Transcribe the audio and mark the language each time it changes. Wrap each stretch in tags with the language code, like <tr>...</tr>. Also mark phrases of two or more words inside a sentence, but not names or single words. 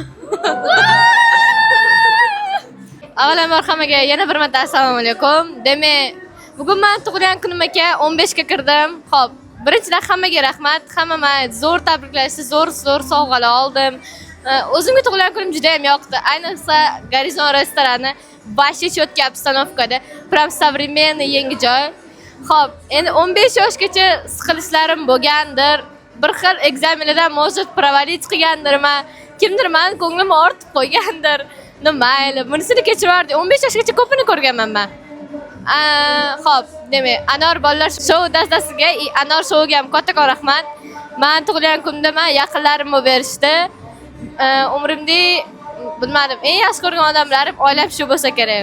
<uz>Avvalambor hammaga yana bir marta assalomu alaykum. Demak, bugun men tug'ilgan kunim aka 15 ga kirdim. Xo'p, birinchidan hammaga rahmat. Hamma men zo'r tabriklashdi, zo'r sovg'alar oldim. O'zimga tug'ilgan kunim juda ham yoqdi. Ayniqsa Gorizon restorani</uz> <ru>вообще четкий обстановкада, прям современный</ru> <uz>yangi joy. Xo'p, endi 15 yoshgacha siqilishlarim bo'lgandir. Bir xil ekzamenlardan</uz> <ru>может провалить</ru> <uz>qilgandirman. Kimdir meni ko'nglimni ortib qo'ygandir. Mayli, bunisini kechirardi. 15 yoshgacha ko'pini ko'rganman men. Xo'p, demak, Anor bolalar shou dastasiga, Anor shouga ham kattakon rahmat. Men tug'ilgan kunimda men yaqinlarim bo'lib berishdi. Umrimda bilmadim, eng yaxshi ko'rgan odamlarim oilam shu bo'lsa kerak.</uz>